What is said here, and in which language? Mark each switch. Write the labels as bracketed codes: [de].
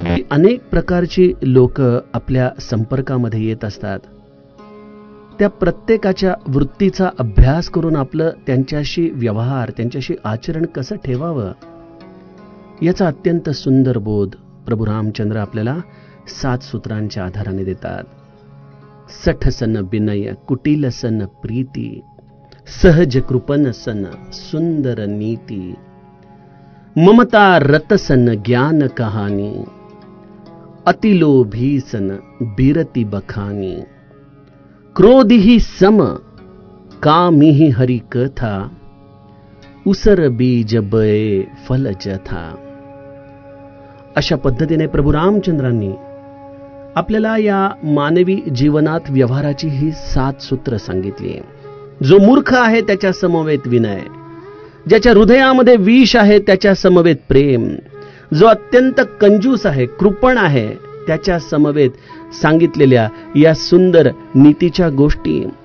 [mr] अनेक प्रकारची लोक आपल्या संपर्कामध्ये येत असतात. त्या प्रत्येकाच्या वृत्तीचा अभ्यास करून आपलं त्यांच्याशी व्यवहार, त्यांच्याशी आचरण कसं ठेवावं याचा अत्यंत सुंदर बोध प्रभू रामचंद्र आपल्याला 7 सूत्रांच्या आधाराने देतात. [awa] सठ सन विनय, कुटिल सन प्रीती, सहज कृपन सन सुंदर नीति, ममता रत सन ज्ञान कहानी, अतिलोभी सन बीरति बखानी, क्रोधी सम कामिहि हरि कथा, उसर बीज बये फल जथा. [mr] अशा पद्धतीने प्रभू रामचंद्रांनी आपल्याला या मानवी जीवनात व्यवहाराची ही 7 सूत्र सांगितली. जो मूर्ख आहे त्याच्या समवेत विनय, ज्याच्या हृदयामध्ये विष आहे त्याच्या समवेत प्रेम, जो अत्यंत कंजूस आहे, कृपण आहे, त्याच्या समवेत सांगितलेल्या या सुंदर नीतीच्या गोष्टी,